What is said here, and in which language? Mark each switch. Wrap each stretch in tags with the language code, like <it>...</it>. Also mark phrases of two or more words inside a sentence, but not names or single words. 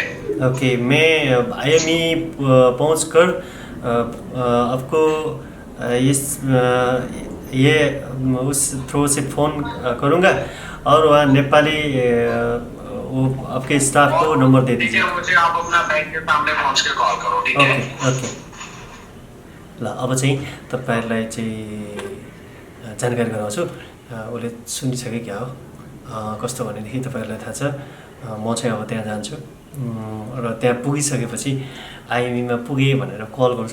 <hi>ओके, मैं आईएमई पहुँच कर आपको ये उस थ्रू से फ़ोन करूँगा और वहाँ नेपाली वो आपके स्टाफ को नंबर दे दीजिए। ठीक है, मुझे आप अपना बैंक के सामने पहुँच के कॉल करो। ठीक है, ओके।</hi> <ne>ल अब चाहिँ तपाईहरुलाई चाहिँ जानकारी गराउँछु। उसले सुनिसके क्या हो कस्तो भनेदेखि तपाईहरुलाई थाहा छ। म चाहिँ अब त्यहाँ जान्छु र त्यहाँ पुगिसकेपछि आइएमईमा पुगे भनेर कल गर्छु।</ne>